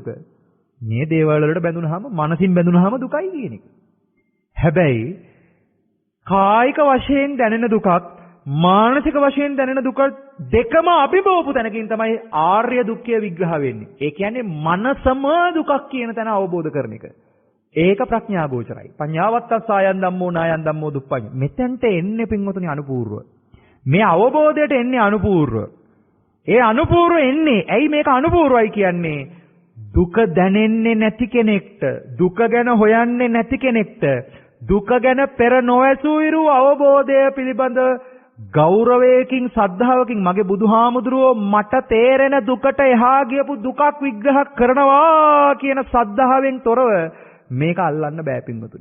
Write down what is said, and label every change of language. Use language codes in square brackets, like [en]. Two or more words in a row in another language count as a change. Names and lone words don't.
[si] මේ දේවල් වලට බැඳුනහම, මනසින් බැඳුනහම දුකයි කියන එක. හැබැයි කායික වශයෙන් දැනෙන දුකක්, මානසික වශයෙන් දැනෙන දුක දෙකම අභිභවපු තැනකින් තමයි ආර්ය දුක්ඛය විග්‍රහ වෙන්නේ. ඒ කියන්නේ මනසම දුකක් කියන තැන අවබෝධ කරන එක. ඒක ප්‍රඥා ගෝචරයි. [pi] පඤ්ඤාවත්තස් ආයන් ධම්මෝ නායන් ධම්මෝ දුප්පඤ්ඤ. [si] මෙතෙන්ට එන්නේ පින්වතුනි අනුපූර්ව. මේ අවබෝධයට එන්නේ අනුපූර්ව. ඒ අනුපූර්ව එන්නේ ඇයි මේක අනුපූර්වයි කියන්නේ? දුක දැනෙන්නේ නැති කෙනෙක්ට, දුක ගැන හොයන්නේ නැති කෙනෙක්ට, දුක ගැන පෙර නොඇසූ අවබෝධය පිළිබඳ ගෞරවයකින් සද්ධාවකින් මගේ බුදුහාමුදුරුවෝ මට තේරෙන දුකට එහා ගියපු දුකක් විග්‍රහ කරනවා කියන සද්ධාවෙන් තොරව මේක අල්ලන්න බෑ පින්වතුනි.